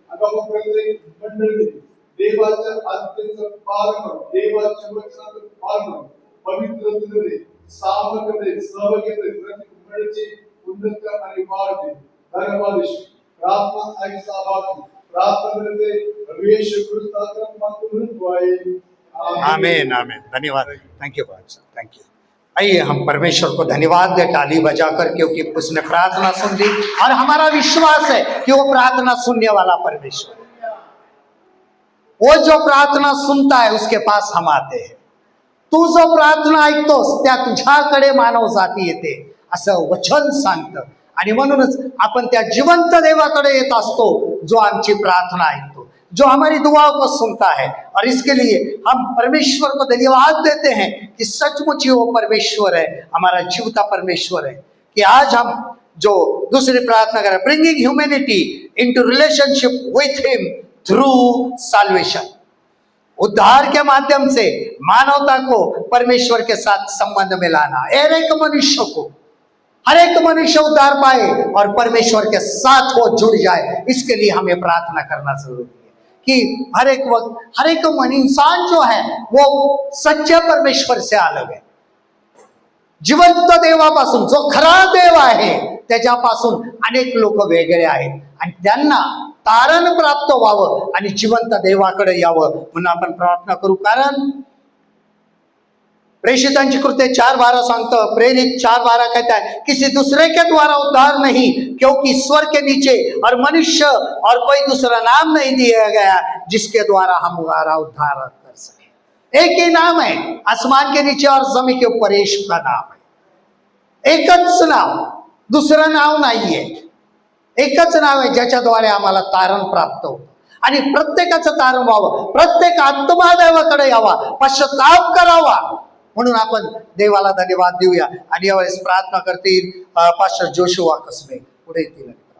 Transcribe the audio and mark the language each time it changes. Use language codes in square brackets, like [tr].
[mr] बाबा प्रत्येक मंडळी देवाच्या आज्ञेचं पालन, देवाच्या वचनाचं पालन, पवित्रतेमध्ये सामर्थ्यामध्ये सहभागी मंडळीची उन्नती आणि वाढ दे। धन्यवाद येशू। प्रार्थना ऐका बाबा, प्रार्थना करते येशू ख्रिस्ताच्या नामातून दुआएं, आमीन आमीन। [hi] धन्यवाद, [en] thank you [hi] भाई साहब, थैंक यू। आइए हम परमेश्वर को धन्यवाद दे ताली बजाकर, क्योंकि उसने प्रार्थना सुन ली और हमारा विश्वास है कि वो प्रार्थना सुनने वाला परमेश्वर, वो जो प्रार्थना सुनता है उसके पास हम आते हैं। [mr] तू जो प्रार्थना ऐकतोस त्या तुझ्याकडे मानव जाती येते असं वचन सांगतं। आणि म्हणूनच आपण त्या जिवंत देवाकडे येत असतो जो आमची प्रार्थना ऐकतो, [hi] जो हमारी दुआओं को सुनता है। और इसके लिए हम परमेश्वर को धन्यवाद देते हैं कि सचमुच ही वो परमेश्वर है, हमारा जीवता परमेश्वर है। कि आज हम जो दूसरी प्रार्थना करें, [en] bringing humanity into relationship with him through salvation, [hi] उद्धार के माध्यम से मानवता को परमेश्वर के साथ संबंध में लाना, हर एक मनुष्य को, हर एक मनुष्य उद्धार पाए और परमेश्वर के साथ वो जुड़ जाए। इसके लिए हमें प्रार्थना करना जरूरी है कि हर एक वक्त हर एक इंसान जो है वो सच्चे परमेश्वर से अलग है। [mr] जिवंत देवापासून, जो खरा देव आहे त्याच्यापासून अनेक लोक वेगळे आहेत आणि त्यांना तारण प्राप्त व्हावं आणि जिवंत देवाकडे यावं म्हणून आपण प्रार्थना करू। कारण प्रेषितांची कृत्य 4:12 सांगतो, [hi] प्रेरित 4:12 कहता है, किसी दूसरे के द्वारा उद्धार नहीं, क्योंकि ईश्वर के नीचे और मनुष्य और कोई दूसरा नाम नहीं दिया गया जिसके द्वारा हम हमारा उद्धार कर सके। एक ही नाम है आसमान के नीचे और जमीन के ऊपर, यीशु का नाम है। [mr] एकच नाव, दुसरं नाव नाहीये, एकच नाव आहे ज्याच्याद्वारे आम्हाला तारण प्राप्त होतं आणि प्रत्येकाचं तारण व्हावं, प्रत्येक आत्मा देवाकडे यावा, पश्चाताप करावा। म्हणून आपण देवाला धन्यवाद देऊया आणि यावेळेस प्रार्थना करतील पास्टर जोशुआ कसबे पुढे येतील।